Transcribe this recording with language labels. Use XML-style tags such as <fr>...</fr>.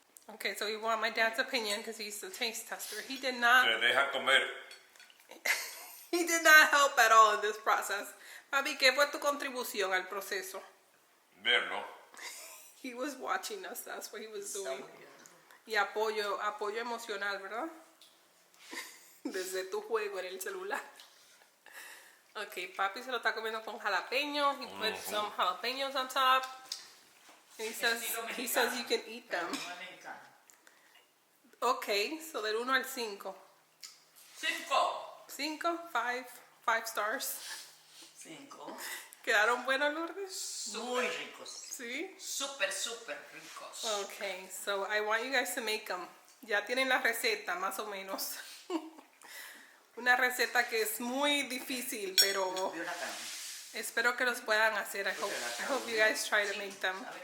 <en>Okay, so you want my dad's opinion because he's the taste tester. He did not. He did not help at all in this process.</en> <es>Papi, ¿qué fue tu contribución al proceso? Verlo.</es> <en>He was watching us. That's what he was doing.</en> <es>Y apoyo emocional, ¿verdad? Desde tu juego en el celular. Okay, Papi se lo está comiendo con jalapeños.</es> <en>He put some jalapenos on top. And he says you can eat them. Okay, so</en> <es>del 1 al 5.</es> <en>5, 5 stars. 5.</en> <es>¿Quedaron buenos, Lourdes? Muy ricos. ¿Sí? Súper, súper ricos.</es> <en>Okay, so I want you guys to make them.</en> <es>Ya tienen la receta, más o menos. Una receta que es muy difícil, pero espero que los puedan hacer.</es> <en>I hope you guys try to make them.</en>